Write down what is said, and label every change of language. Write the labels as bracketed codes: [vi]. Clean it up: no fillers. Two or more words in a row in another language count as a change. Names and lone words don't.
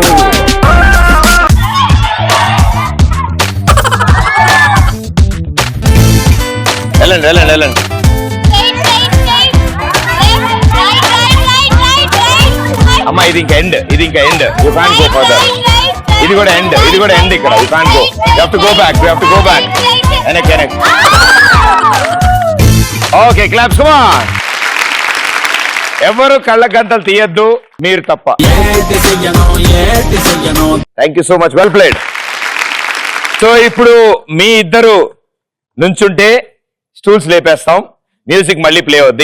[te] వెళ్ళండి వెళ్ళండి వెళ్ళండి. అమ్మా ఇది ఇంకా ఎండ్, ఇది ఇంకా ఎండ్. [en] You can't go further. [te] ఇది కూడా ఎండ్, ఇది కూడా ఎండ్. [en] ఇక్కడ You can't go, you have to go back, you have to go back. వెనక్. Okay, claps, come on. [te] ఎవరు కళ్ళ గంతలు తీయద్దు, మీరు తప్ప. [en] Thank you so much, well played. [te] సో ఇప్పుడు మీ ఇద్దరు నుంచుంటే స్టూల్స్ లేపేస్తాం, మ్యూజిక్ మళ్ళీ ప్లే అవుద్ది.